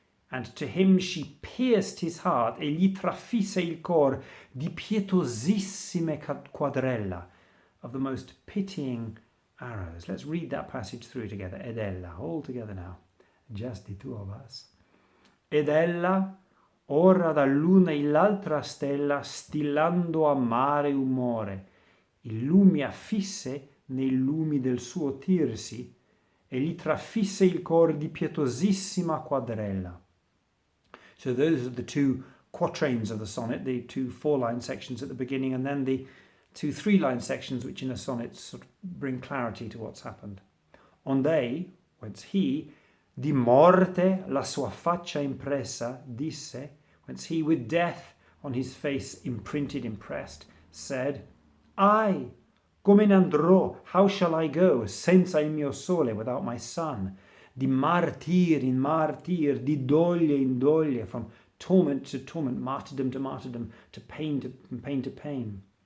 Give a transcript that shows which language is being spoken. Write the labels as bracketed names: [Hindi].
[English] And to him she pierced his heart, [Italian] e gli trafisse il cor di pietosissime quadrella, [English] of the most pitying arrows. Let's read that passage through together. [Italian] Ed ella, [English] all together now, just the two of us. [Italian] Ed ella, ora dall'una e l'altra stella, stillando amare umore, i lumi affisse nei lumi del suo tirsi, e gli trafisse il cor di pietosissima quadrella. [English] So those are the two quatrains of the sonnet, the two 4-line sections at the beginning, and then the two 3-line sections which in a sonnet sort of bring clarity to what's happened. Onde, whence he, [Italian] di morte la sua faccia impressa, disse, [English] whence he with death on his face imprinted, impressed, said, I, [Italian] come ne andrò, [English] how shall I go, [Italian] senza il mio sole, [English] without my sun, [Italian] di martir in martir, di doglie in doglie, [English] from torment to torment, martyrdom to martyrdom, to pain to pain.